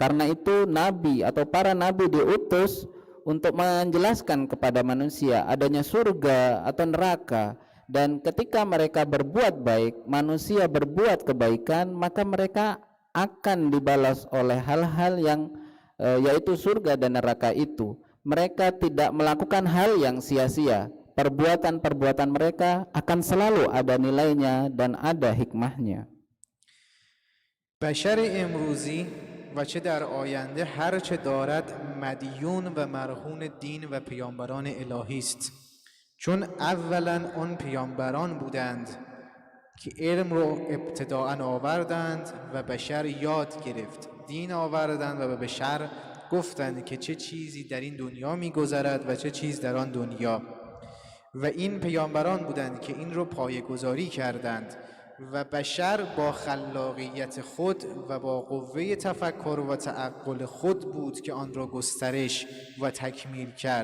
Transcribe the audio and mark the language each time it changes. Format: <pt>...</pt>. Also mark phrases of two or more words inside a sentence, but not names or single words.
<id>Karena itu nabi atau para nabi diutus untuk menjelaskan kepada manusia adanya surga atau neraka, dan ketika mereka berbuat baik, manusia berbuat kebaikan, maka mereka akan dibalas oleh hal-hal yang yaitu surga dan neraka itu. Mereka tidak melakukan hal yang sia-sia. Perbuatan-perbuatan mereka akan selalu ada nilainya dan ada hikmahnya.</id> <fa>بشر امروزی و چه در آینده هر چه دارد مدیون و مرهون دین و پیامبران الهی است، چون اولا آن پیامبران بودند که علم رو ابتداء آوردند و بشر یاد گرفت، دین آوردند و به بشر گفتند که چه چیزی در این دنیا می‌گذرد و چه چیز در آن دنیا، و این پیامبران بودند که این رو پایه‌گذاری کردند و بشر با خلاقیت خود و با قوه تفکر و تعقل خود بود که آن را گسترش و تکمیل کرد.</fa>